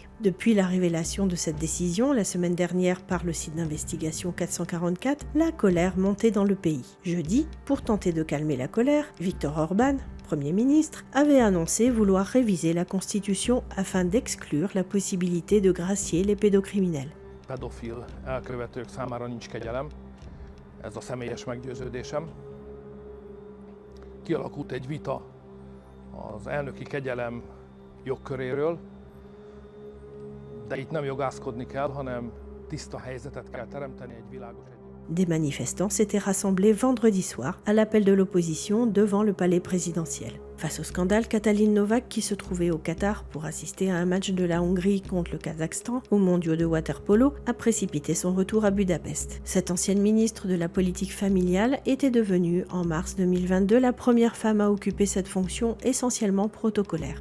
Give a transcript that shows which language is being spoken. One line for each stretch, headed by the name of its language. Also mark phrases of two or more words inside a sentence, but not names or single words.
French: Depuis la révélation de cette décision, la semaine dernière par le site d'investigation 444, la colère montait dans le pays. Jeudi, pour tenter de calmer la colère, Viktor Orbán, Premier ministre, avait annoncé vouloir réviser la Constitution afin d'exclure la possibilité de gracier les pédocriminels.
Hungarian: Pedofil elkövetők számára nincs kegyelem, ez a személyes meggyőződésem. Kialakult egy vita az elnöki kegyelem jogköréről, de itt nem jogászkodni kell, hanem tiszta helyzetet kell teremteni, egy világos.
French: Des manifestants s'étaient rassemblés vendredi soir à l'appel de l'opposition devant le palais présidentiel. Face au scandale, Katalin Novák, qui se trouvait au Qatar pour assister à un match de la Hongrie contre le Kazakhstan aux mondiaux de water-polo, a précipité son retour à Budapest. Cette ancienne ministre de la politique familiale était devenue, en mars 2022, la première femme à occuper cette fonction essentiellement protocolaire.